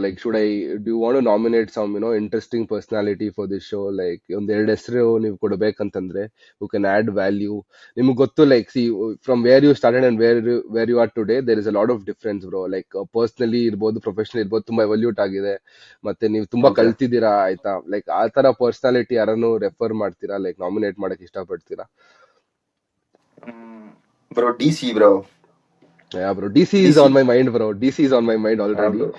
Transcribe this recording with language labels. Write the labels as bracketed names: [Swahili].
[English] Like, do you want to nominate some, interesting personality for this show? [Kannada] Like, ಒಂದ್ ಎರಡ್ ಹೆಸರು ನೀವು ಕೊಡ್ಬೇಕಂತಂದ್ರೆ, [English] who can add value. [Kannada] ನಿಮ್ಗೆ ಗೊತ್ತು, [English] like, see, from where you started and where you are today, there is a lot of difference, bro. [Kannada] Like, personally ಇರ್ಬೋದು, professionally ಇರ್ಬೋದು, ತುಂಬಾ ಎವಲ್ಯೂಟ್ ಆಗಿದೆ. ಮತ್ತೆ ನೀವು ತುಂಬಾ ಓಕೆ. ಕಲ್ತಿದ್ದೀರಾ, ಆಯ್ತಾ? ಲೈಕ್, ಆ ತರ ಪರ್ಸನಾಲಿಟಿ ಯಾರನ್ನು ರೆಫರ್ ಮಾಡ್ತೀರಾ? ಲೈಕ್, ನಾಮಿನೇಟ್ ಮಾಡಕ್ ಇಷ್ಟಪಡ್ತೀರಾ? Bro D C bro. [English] Yeah, bro. DC [Kannada] D [English] is [Kannada] C. [English] on my mind, bro. DC is on my mind already.